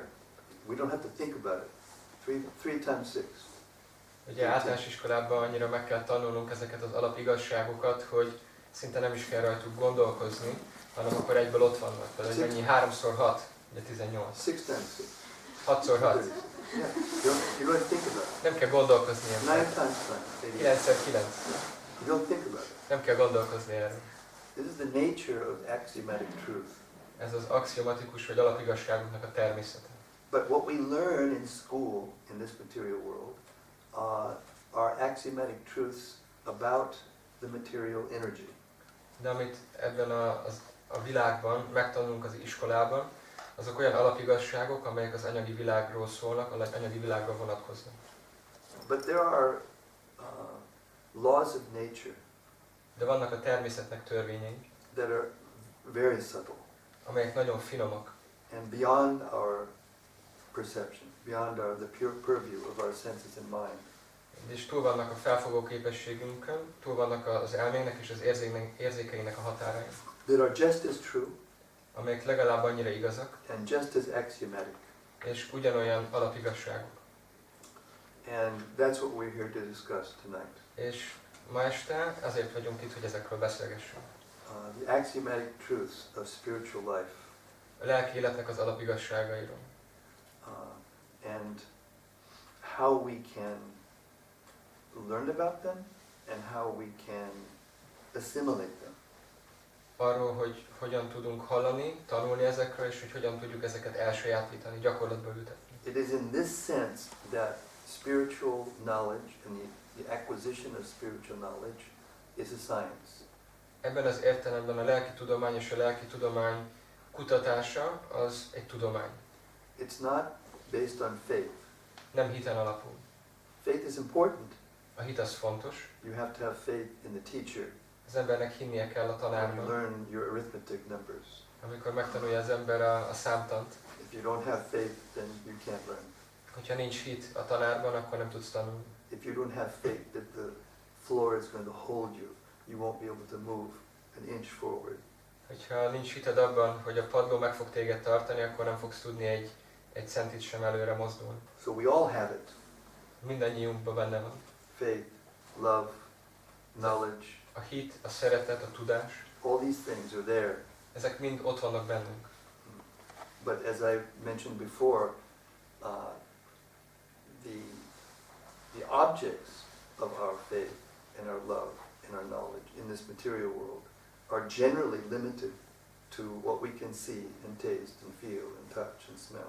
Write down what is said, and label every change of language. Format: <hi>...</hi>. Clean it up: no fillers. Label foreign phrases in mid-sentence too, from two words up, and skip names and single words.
<en>We don't have to think about it. 3 times 6.</en> <hu>Ugye általános iskolában annyira meg kell tanulnunk ezeket az alapigazságokat, hogy szinte nem is kell rajtuk gondolkozni, hanem akkor egyből ott vannak. Például mennyi 3x6, ugye 18.</hu> <en>6 times 6.</en> <hu>6x6.</hu> <en>Yeah. You don't think about it.</en> <hu>Nem kell gondolkozni 9 ebben.</hu> <en>times 9.</en> <hu>9x9.</hu> <en>You don't think about it.</en> <hu>Nem kell gondolkozni erről.</hu> <en>This is the nature of axiomatic truth.</en> <hu>Ez az axiomatikus vagy alapigazságoknak a természete.</hu> <en>But what we learn in school, in this material world, are axiomatic truths about the material energy.</en> <hu>De amit ebben a világban megtanulunk az iskolában, azok olyan alapigazságok, amelyek az anyagi világról szólnak, az anyagi világra vonatkoznak.</hu> <en>But there are laws of nature</en> <hu>De vannak a természetnek törvényei,</hu> <en>that are very subtle</en> <hu>amelyek nagyon finomak,</hu> <en>and beyond our perception, beyond the pure purview of our senses and mind.</en> <hu>és túl vannak a felfogó képességünkön, túl vannak az elménknek és az érzékeinek a határain,</hu> <en>That are just as true</en> <hu>amelyek legalább annyira igazak,</hu> <en>and just as axiomatic.</en> <hu>és ugyanolyan alapigazságok.</hu> <en>And that's what we're here to discuss tonight.</en> <hu>És ma este azért vagyunk itt, hogy ezekről beszélgessünk.</hu> <en>The axiomatic truths of spiritual life.</en> <hu>A lelki életnek az alapigazságairól.</hu> <en>And how we can learn about them and how we can assimilate them.</en> <hu>Arról, hogy hogyan tudunk hallani, tanulni ezekről, és hogy hogyan tudjuk ezeket elsajátítani, gyakorlatba ültetni.</hu> <en>It is in this sense that spiritual knowledge and the acquisition of spiritual knowledge is a science.</en> <hu>Ebben az értelemben a lelki tudomány és a lelki tudomány kutatása az egy tudomány.</hu> <en>It's not based on faith.</en> <hu>Nem hiten alapul.</hu> <en>Faith is important.</en> <hu>A hit az fontos.</hu> <en>You have to have faith in the teacher</en> <hu>Az embernek hinnie kell a</hu> <en>when you</en> <hu>tanárban.</hu> <en>learn your arithmetic numbers.</en> <hu>Amikor megtanulja az ember a számtant,</hu> <en>If you don't have faith, then you can't learn.</en> <hu>hogyha nincs hit a tanárban, akkor nem tudsz tanulni.</hu> <en>If you don't have faith that the floor is going to hold you, you won't be able to move an inch forward.</en> <hu>Hogyha nincs hited abban, hogy a padló meg fog téged tartani, akkor nem fogsz tudni egy egy centit sem előre mozdulni.</hu> <en>So we all have it.</en> <hu>Mindannyiunkban benne van.</hu> <en>Faith, love, knowledge.</en> <hu>A hit, a szeretet, a tudás.</hu> <en>All these things are there.</en> <hu>Ezek mind ott vannak bennünk.</hu> <en>But as I mentioned before, the objects of our faith and our love and our knowledge in this material world are generally limited to what we can see and taste and feel and touch and smell.</en>